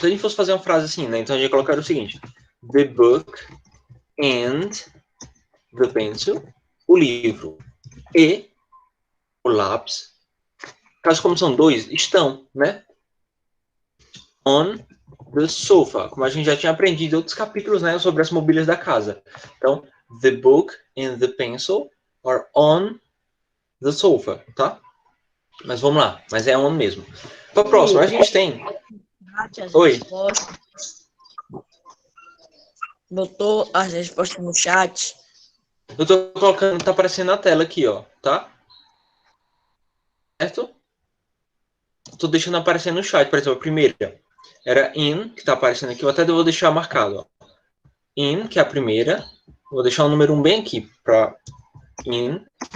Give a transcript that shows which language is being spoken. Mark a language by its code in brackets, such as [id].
[pt] Se a gente fosse fazer uma frase assim, né? Então a gente colocaria o seguinte: [en] The book and the pencil, [pt] o livro e o lápis, caso como são dois, estão, né? [en] On the sofa, [pt] como a gente já tinha aprendido em outros capítulos, né? Sobre as mobílias da casa. Então, [en] the book and the pencil are on the sofa, [pt] tá? Mas vamos lá, mas é on mesmo. Para a próxima, a gente tem... Oi. Botou as respostas no chat. Eu tô colocando, tá aparecendo na tela aqui, ó, tá? Certo? Tô deixando aparecer no chat, por exemplo, a primeira era in, que tá aparecendo aqui, eu até vou deixar marcado, ó. In, que é a primeira. Vou deixar o número 1 bem aqui, para in.